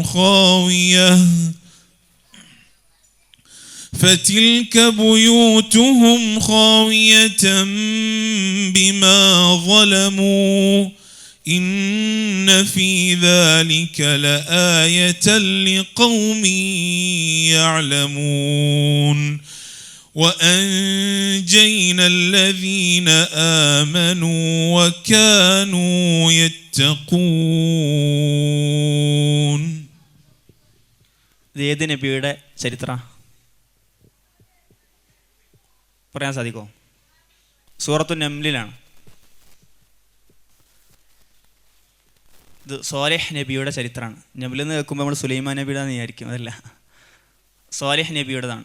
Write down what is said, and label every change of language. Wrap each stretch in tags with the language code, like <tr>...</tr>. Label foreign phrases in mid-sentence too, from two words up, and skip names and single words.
<ar>خاوية بما ظلموا إن في ذلك لآية لقوم يعلمون وأنجينا الذين آمنوا وكانوا يتقون.</ar> <ml>ഇത് ഏത് നബിയുടെ ചരിത്രം പറയാൻ സാധിക്കുമോ? സൂറത്തു നംലിലാണ്. ഇത് സ്വാലിഹ് നബിയുടെ ചരിത്രമാണ്. നംലെന്ന് കേൾക്കുമ്പോൾ നമ്മൾ സുലൈമാൻ നബിയുടെ വിചാരിക്കും, അതല്ല, സ്വാലിഹ് നബിയുടേതാണ്.</ml>